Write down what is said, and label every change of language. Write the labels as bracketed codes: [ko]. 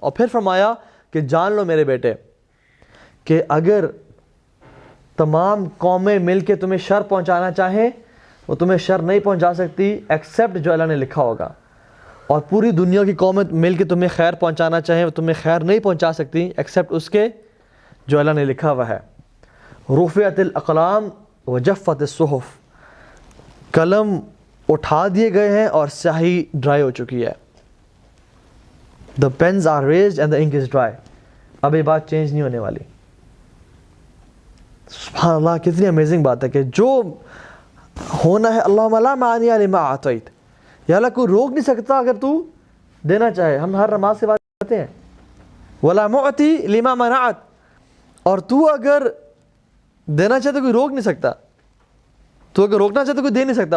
[ur] اور پھر فرمایا کہ جان لو میرے بیٹے کہ اگر تمام قومیں مل کے تمہیں شر پہنچانا چاہیں وہ تمہیں شر نہیں پہنچا سکتی ایکسیپٹ جو اللہ نے لکھا ہوگا, اور پوری دنیا کی قومیں مل کے تمہیں خیر پہنچانا چاہیں وہ تمہیں خیر نہیں پہنچا سکتی ایکسیپٹ اس کے جو اللہ نے لکھا ہوا ہے. [ar] رفعت الاقلام وجفت الصحف, [ur] قلم اٹھا دیے گئے ہیں اور سیاہی ڈرائی ہو چکی ہے. [en] The pens are raised and the ink is dry. [ur] اب یہ بات چینج نہیں ہونے والی. سبحان اللہ, کتنی امیزنگ بات ہے کہ جو ہونا ہے [ar] اللہم لا مانع لما اعطیت, [ur] یا اللہ کوئی روک نہیں سکتا اگر تو دینا چاہے. ہم ہر نماز کے بعد کہتے ہیں [ar] ولا معطی لما منعت, [ur] اور تو اگر دینا چاہے تو کوئی روک نہیں سکتا, تو اگر روکنا چاہے تو کوئی دے نہیں سکتا.